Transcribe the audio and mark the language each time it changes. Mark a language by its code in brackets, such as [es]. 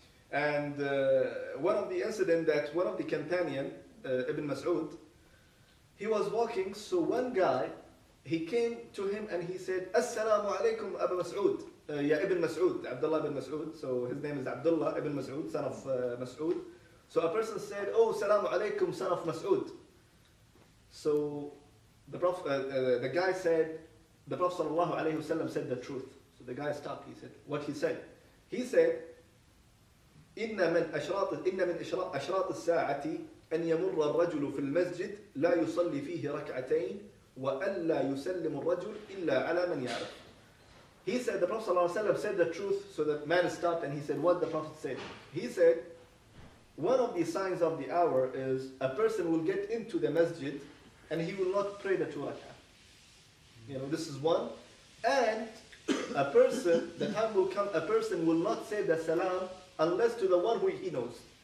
[en] And one of the incident that one of the companion, Ibn Mas'ud, he was walking, so one guy, he came to him and he said, Assalamu alaikum Abu Mas'ud, Ya Ibn Mas'ud, Abdullah ibn Mas'ud, so his name is Abdullah ibn Mas'ud, son of Mas'ud. So a person said, oh, Salamu alaikum, son of Mas'ud. So the Prophet, the guy said, the Prophet ﷺ said the truth. So the guy stopped, he said, what he said? [ar] He said, إن من أشراط الساعة أن يمر الرجل في المسجد لا يصلي فيه ركعتين وألا يسلم الرجل إلا على من يعرف. [en] He said, the Prophet ﷺ said the truth, so the man stopped and he said, what the Prophet said? He said, one of the signs of the hour is a person will get into the masjid and he will not pray the 2 rak'ah. This is one. And a person, the time will come, a person will not say the salam unless to the one who he knows.